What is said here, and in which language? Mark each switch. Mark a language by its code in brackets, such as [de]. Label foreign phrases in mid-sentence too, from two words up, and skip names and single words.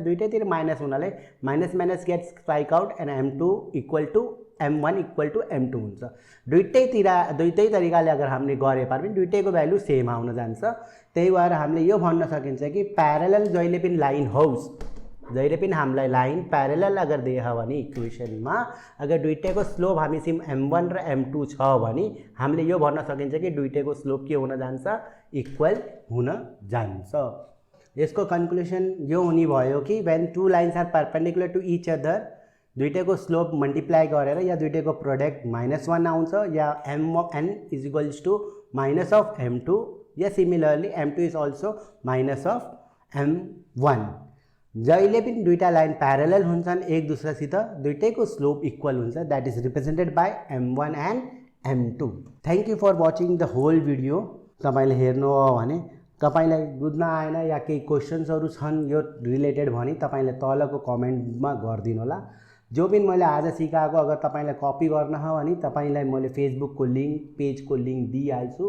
[ne] दुईटैतिर माइनस हुनाले [en] minus minus get strike out and [ne] m2 = m1 = m2 हुन्छ. दुईटै तरिकाले अगर हामीले गरे पनि दुईटैको [en] value same [ne] आउन जान्छ. त्यही भएर हामीले यो भन्न सकिन्छ कि प्यारलल जहिले पनि लाइन होस्, जहिले पनि हामीलाई [en] line parallel [ne] अगर देख भने इक्वेसनमा अगर दुईटैको स्लोप हामीसँग m1 र m2 छ भने हामीले यो भन्न सकिन्छ कि दुईटैको स्लोप के हुन जान्छ, इक्वल हुन जान्छ. यसको कन्क्लुजन यो हुने भयो कि [en] when two lines are perpendicular to each other [ne] दुईटैको [en] slope multiply [ne] गरेर या दुईटैको प्रोडक्ट -1 आउँछ या m1 = -m2 या [en] similarly m2 is also -m1. [ne] जहिले पनि दुईटा लाइन प्यारलल हुन्छन् एक दुसरासित, दुईटैको [en] slope equal [ne] हुन्छ. [en] that is represented by m1 and m2. thank you for watching the whole video. [ne] तपाईले हेर्नु हो भने तपाईलाई बुझ्न आएन या केही क्वेशन्सहरु छन् यो रिलेटेड भने तपाईले तलको कमेन्टमा गरिदिनु होला. जो पनि मैले आज सिकाएको अगर तपाईलाई कपी गर्न हो भने तपाईलाई मैले फेसबुकको लिंक पेजको लिंक दिइहाल्छु.